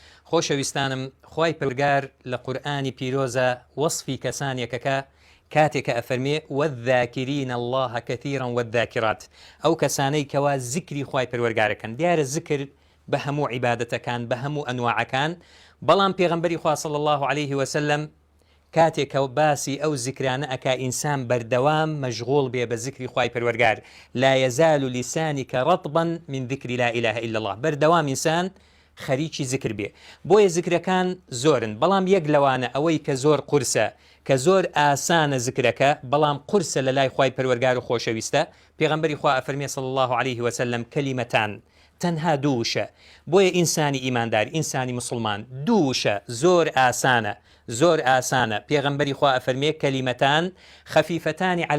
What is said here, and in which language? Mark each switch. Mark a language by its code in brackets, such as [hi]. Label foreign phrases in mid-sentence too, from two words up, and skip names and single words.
[ckb] خۆشەویستانم خوای پەروەردگار لە قورئانی پیرۆزە وەصفی کەسانێکەکە کاتێکە ئەفەرمێ [ar] وەالذاکرین الله کەثیرا والذاکرات [ckb] ئەو کەسانەی کەوا زیکری خوای پەروەردگارەکەن دیارە زیکر بە هەموو عیبادەتەکان بە هەموو ئەنواعەکان بەڵام پێغەمبەری خوا [ar] صلی الله عليه وسلم [ckb] کاتێکە باسی ئەو زیکرانە ئەکا ئینسان بەردەوام مەشغوڵ بێ بە زیکری خوای پەروەردگار [ar] لا يزال لسانك رطبا من ذكر لا إله إلا الله [ckb] بەردەوام ئینسان خەریکی زیکر بێ بۆیە زیکرەکان زۆرن بەڵام یەک لەوانە ئەوەی کە زۆر قورسە کە زۆر ئاسانە زیکرەکە بەڵام قورسە لە لای خوای پەروەردگار و خۆشەویستە پێغەمبەری خوا ئەفەرمێ [ar] صلی الله عليه وسلم [ckb] کەلیمەتان تەنها دووشە بۆیە ئینسانی ئیماندار ئینسانی مسلمان دووشە زۆر ئاسانە پێغەمبەری خوا ئەفەرمێ [ar] کەلیمەتان خەفیفەتانی عەلە